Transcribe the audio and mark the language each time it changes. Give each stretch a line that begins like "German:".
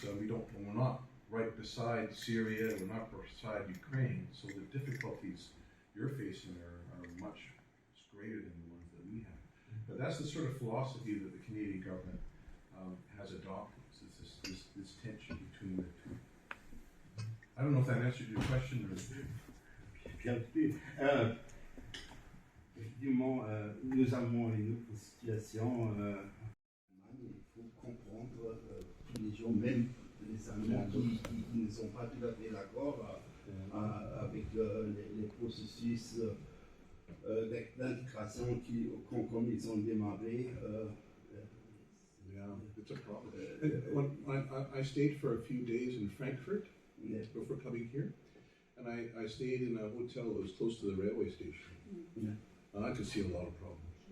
English: So we're not right beside Syria, we're not beside Ukraine, so the difficulties you're facing are much greater than the ones that we have. But that's the sort of philosophy that the Canadian government has adopted. It's this tension between the two. I don't know if that answered your question or.
French: Bien sûr. Effectivement, nous avons une autre situation. Il faut comprendre tous les gens, même les Allemands qui ne sont pas tout à fait d'accord avec les processus d'intégration comme ils ont démarré.
English: Yeah, it's a problem. I stayed for a few days in Frankfurt before coming here, and I stayed in a hotel that was close to the railway station. Yeah. And I could see a lot of problems,